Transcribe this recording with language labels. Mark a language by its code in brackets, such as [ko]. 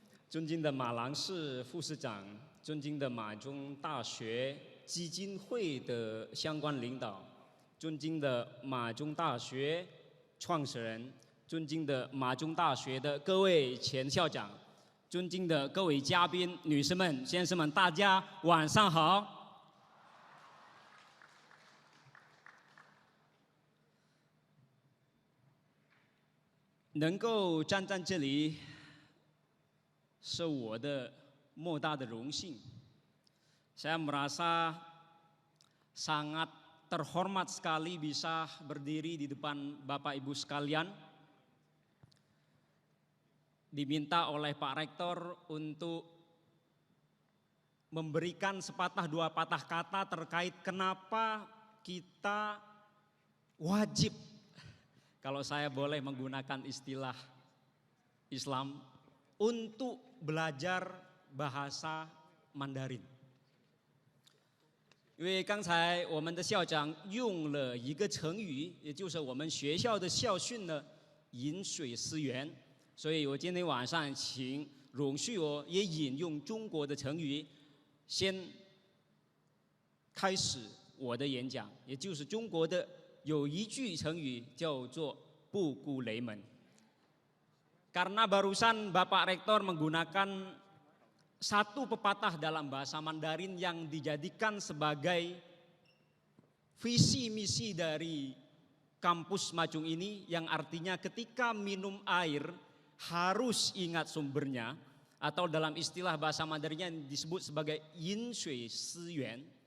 [zh] 尊敬的马郎士副市长，尊敬的马中大学基金会的相关领导，尊敬的马中大学创始人，尊敬的马中大学的各位前校长，尊敬的各位嘉宾、女士们、先生们，大家晚上好。能够站在这里，是我的莫大的荣幸。 [id] Saya merasa sangat terhormat sekali bisa berdiri di depan Bapak Ibu sekalian. Diminta oleh Pak Rektor untuk memberikan sepatah dua patah kata terkait kenapa kita wajib, kalau saya boleh menggunakan istilah Islam, untuk belajar bahasa Mandarin. [zh] 因为刚才我们的校长用了一个成语，也就是我们学校的校训呢，饮水思源。所以我今天晚上请容许我也引用中国的成语，先开始我的演讲，也就是中国的。有一句成语叫做“不顾雷门”。 [id] Karena barusan Bapak Rektor menggunakan satu pepatah dalam bahasa Mandarin yang dijadikan sebagai visi misi dari kampus Majung ini, yang artinya ketika minum air harus ingat sumbernya, atau dalam istilah bahasa Mandarinnya disebut sebagai yin shui si yuan.